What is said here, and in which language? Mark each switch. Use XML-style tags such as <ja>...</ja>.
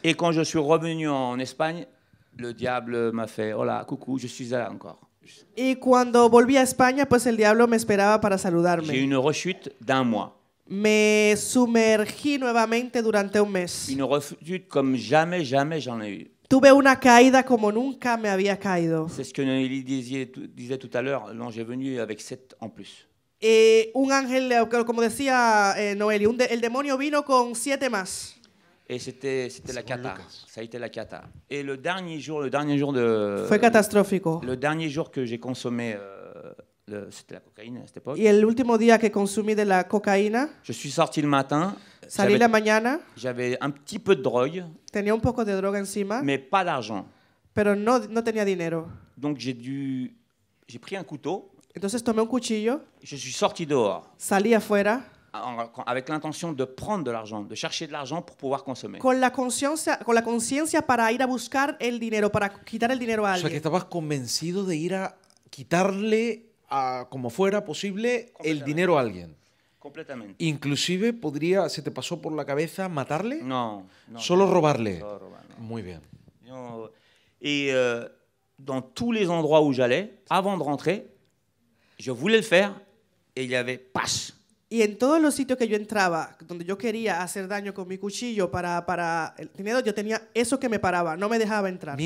<fr>Et quand je suis revenu en Espagne, le diable m'a fait hola, coucou, je suis là encore.</fr> <es>Y cuando volví a España, pues el diablo me esperaba para</es> <fr>J'ai eu</fr> <es>saludarme.</es> <fr>une rechute d'1 mois.</fr> <es>Me sumergí nuevamente durante un mes.</es> <fr>Une rechute comme jamais j'en ai eu.</fr> <es>Tuve una caída como nunca me había caído.</es> <fr>C'est ce que Noélie disait tout à l'heure. Non, j'ai venu avec 7 en plus.</fr> <es>Un ángel, como decía Noeli, el demonio vino con 7 más.</es> <fr>Et c'était la cata. Ça a été la cata. Et le dernier jour de...</fr> <es>Fue catastrófico.</es> <fr>Le dernier jour que j'ai consommé, c'était la cocaïne à cette époque.</fr> <es>Y el último día que consumí de la cocaína,</es> <fr>Je suis sorti le matin.</fr> <es>salí la mañana,</es> <fr>J'avais un petit peu de drogue,</fr> <es>tenía un poco de droga encima,</es> <fr>mais pas d'argent.</fr> <es>pero no tenía dinero.</es> <fr>Donc j'ai pris un couteau.</fr> <es>Entonces tomé un cuchillo,</es> <fr>Je suis sorti dehors</fr> <es>salí afuera,</es> <fr>avec l'intention de prendre de l'argent, de chercher de l'argent pour pouvoir consommer.</fr> <es>con la conciencia para ir a buscar el dinero, para quitar el dinero a O sea, que alguien. estabas convencido de ir a quitarle, como fuera posible, el dinero a alguien.</es> <fr>Complètement.</fr> <es>Inclusive, ¿se te pasó por la cabeza matarle?</es> <fr>Non.</fr> <es>Solo robarle. Solo robar,</es> <fr>non.</fr> <es>Muy bien.</es> <fr>Non. Et dans tous les endroits où j'allais, avant de rentrer, je voulais le faire et il y avait passe.</fr> <es>Y en todos los sitios que yo entraba, donde yo quería hacer daño con mi cuchillo para el dinero, yo tenía eso que me paraba, no me dejaba entrar.</es>